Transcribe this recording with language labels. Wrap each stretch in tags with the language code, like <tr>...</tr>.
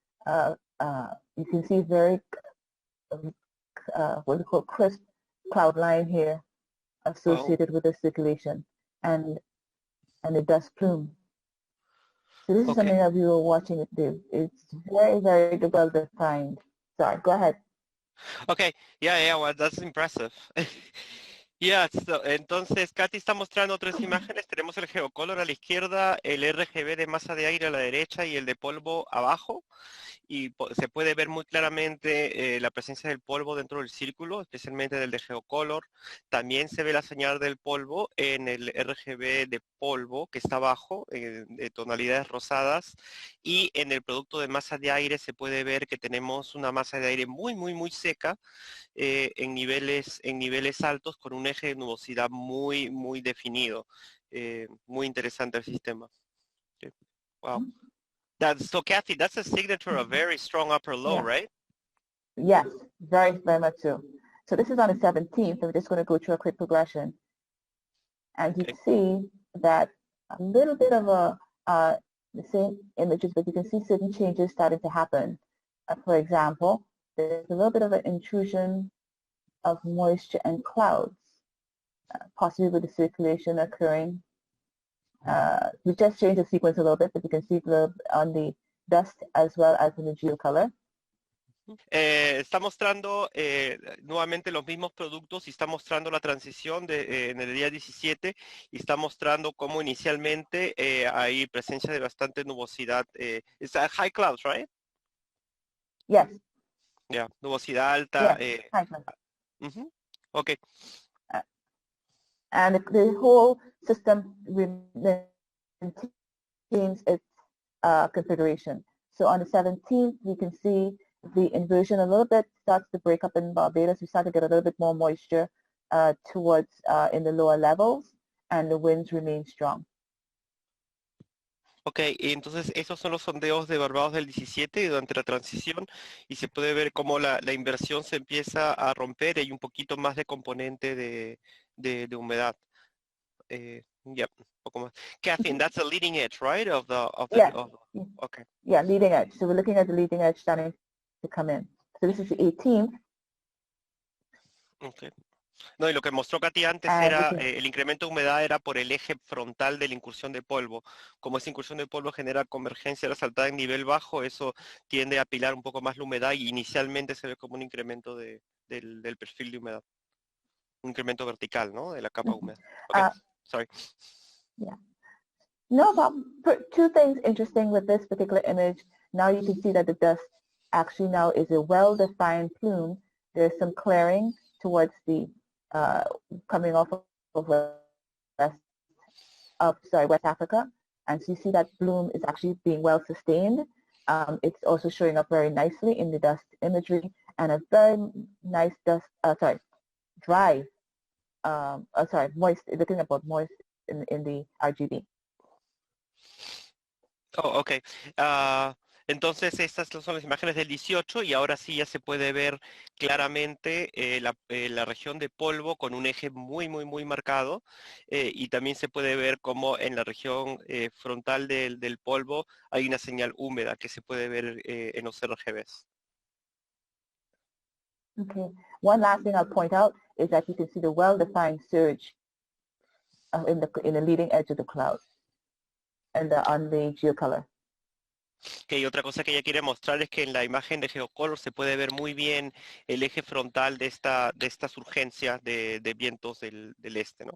<en>You can see very what we call crisp cloud line here associated with the circulation and the dust plume. So this is something that we were watching it do. It's very, very well defined. Sorry, go ahead. Okay, yeah, well, that's impressive.</en> <es>Yeah, entonces Katy está mostrando tres imágenes. Tenemos el geocolor a la izquierda, el RGB de masa de aire a la derecha y el de polvo abajo. Y se puede ver muy claramente la presencia del polvo dentro del círculo, especialmente del de geocolor. También se ve la señal del polvo en el RGB de polvo que está abajo, de tonalidades rosadas. Y en el producto de masa de aire se puede ver que tenemos una masa de aire muy, muy, muy seca en niveles altos con un eje de nubosidad muy, muy definido. Muy interesante el sistema.</es> <en>Okay. Wow. So Kathy, that's a signature of very strong upper low, right? Yes, very, very much so. So this is on the 17th. We're just going to go through a quick progression. And you can see that a little bit of the same images, but you can see certain changes starting to happen. For example, there's a little bit of an intrusion of moisture and clouds, possibly with the circulation occurring. We just changed the sequence a little bit, but you can see on the dust as well as in the geocolor.</en> <es>Está mostrando nuevamente los mismos productos y está mostrando la transición en el día 17 y está mostrando cómo inicialmente hay presencia de bastante nubosidad.</es> <en>It's high clouds, right? Yes.</en> <es>Yeah, nubosidad alta.</es> <en>Yes, high clouds. Okay. And the whole system maintains its configuration. So on the 17th, we can see the inversion a little bit starts to break up in Barbados. We start to get a little bit more moisture towards in the lower levels, and the winds remain strong.</en> <es>Ok, y entonces esos son los sondeos de Barbados del 17 durante la transición y se puede ver cómo la inversión se empieza a romper y hay un poquito más de componente de humedad. Yeah, un poco más.</es> <en>Kathy, and that's the leading edge, right? Yeah. Okay. Yeah, leading edge. So we're looking at the leading edge starting to come in. So this is the 18th. Okay.</en> <es>No, y lo que mostró Katy antes</es> <en>And</en> <es>era,</es> <en>we can,</en> <es>el incremento de humedad era por el eje frontal de la incursión de polvo. Como esa incursión de polvo genera convergencia resaltada en nivel bajo, eso tiende a apilar un poco más la humedad y inicialmente se ve como un incremento del perfil de humedad. Un incremento vertical, ¿no? De la capa húmeda.</es> <en>Okay, sorry. Yeah. No problem. Two things interesting with this particular image. Now you can see that the dust actually now is a well-defined plume. There's some clearing towards the coming off of West Africa. And so you see that bloom is actually being well sustained. It's also showing up very nicely in the dust imagery and a very nice dry, moist, looking about moist in the RGB. Oh, ok.</en> <es>Entonces estas son las imágenes del 18 y ahora sí ya se puede ver claramente la región de polvo con un eje muy marcado y también se puede ver como en la región frontal del polvo hay una señal húmeda que se puede ver en los RGBs.</es> <en>Okay. One last thing I'll point out is that you can see the well-defined surge in the leading edge of the cloud and on the geocolor.</en> <es>Okay, otra cosa que ella quiere mostrar es que en la imagen de geocolor se puede ver muy bien el eje frontal de esta surgencia de vientos del este, ¿no?</es>